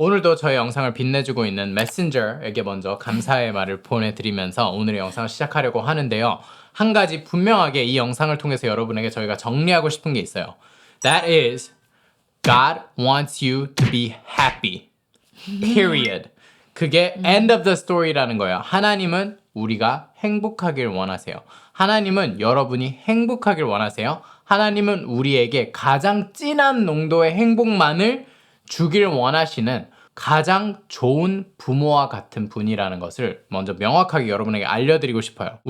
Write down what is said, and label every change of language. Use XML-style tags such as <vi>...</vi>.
<ko>오늘도 저의 영상을 빛내주고 있는 메신저에게 먼저 감사의 말을 보내드리면서 오늘의 영상을 시작하려고 하는데요. 한 가지 분명하게 이 영상을 통해서 여러분에게 저희가 정리하고 싶은 게 있어요.</ko> <en>That is, God wants you to be happy. Period.</en> <ko>그게</ko> <en>end of the story</en> <ko>라는 거예요. 하나님은 우리가 행복하길 원하세요. 하나님은 여러분이 행복하길 원하세요. 하나님은 우리에게 가장 진한 농도의 행복만을 주길 원하시는 가장 좋은 부모와 같은 분이라는 것을 먼저 명확하게 여러분에게 알려드리고 싶어요.</ko>